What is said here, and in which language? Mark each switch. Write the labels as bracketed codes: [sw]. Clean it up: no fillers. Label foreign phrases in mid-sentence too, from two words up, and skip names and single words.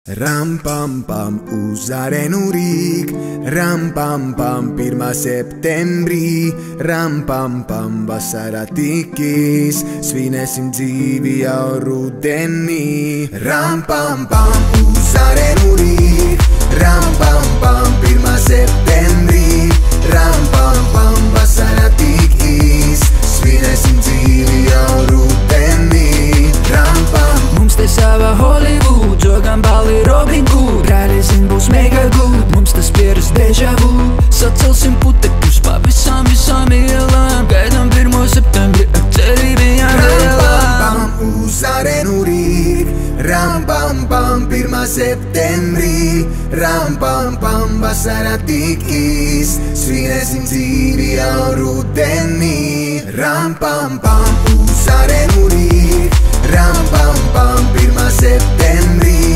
[lv] Ram pam pam uz arenu Rīg, ram pam pam 1. septembrī, ram pam pam vasara tikīs, svinēsim dzīvi jau rudenī. Ram pam pam uz arenu Rīg, ram pam pam 1. septembrī, ram pam pam vasara tikīs, svinēsim dzīvi jau rudenī. Ram pam. Mums te sava Hollywood, jogam balli Robin Hood, realizim būs [en] mega good, [lv] mums tas pieras deja vu. Sacelsim putekļus pa visām ielām, gaidām 1. septembri ar cerībām lielām. Ram pam pam uz arenu Rīg, ram pam pam 1. septembrī, ram pam pam vasara tikīs, svinēsim dzīvi jau rudenī. Ram pam pam uz arenu Rīg, ram pam pam 1. septembrī.